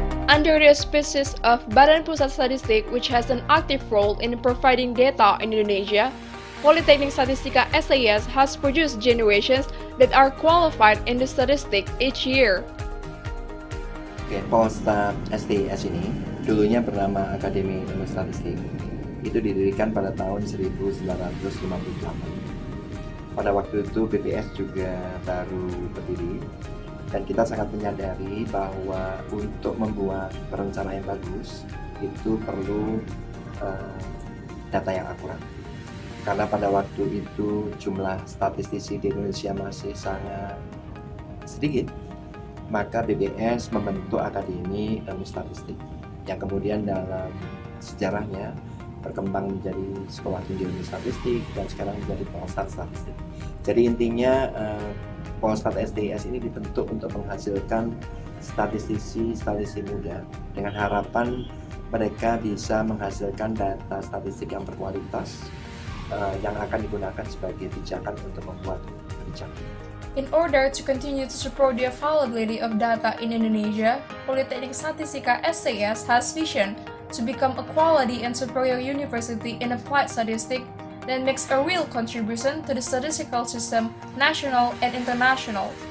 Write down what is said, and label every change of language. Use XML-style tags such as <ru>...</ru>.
<en>Under the auspices of Badan Pusat Statistik, which has an active role in providing data in Indonesia, Polytechnic Statistika SAES has produced generations that are qualified in the statistics each year.</en> <id>Oke, Polstat STIS ini dulunya bernama Akademi Ilmu Statistik. Itu didirikan pada tahun 1958. Pada waktu itu BPS juga baru berdiri. Dan kita sangat menyadari bahwa untuk membuat perencanaan yang bagus itu perlu data yang akurat. Karena pada waktu itu jumlah statistisi di Indonesia masih sangat sedikit, maka BPS membentuk Akademi Ilmu Statistik yang kemudian dalam sejarahnya berkembang menjadi Sekolah Tinggi Ilmu Statistik dan sekarang menjadi Polstat Statistik. Jadi intinya Polstat STIS ini dibentuk untuk menghasilkan statistisi muda dengan harapan mereka bisa menghasilkan data statistik yang berkualitas yang akan digunakan sebagai pijakan untuk membuat kebijakan.</id> <en>In order to continue to support the availability of data in Indonesia, Polytechnic Statistika SAES has vision to become a quality and superior university in applied statistics that makes a real contribution to the statistical system, national and international.</en>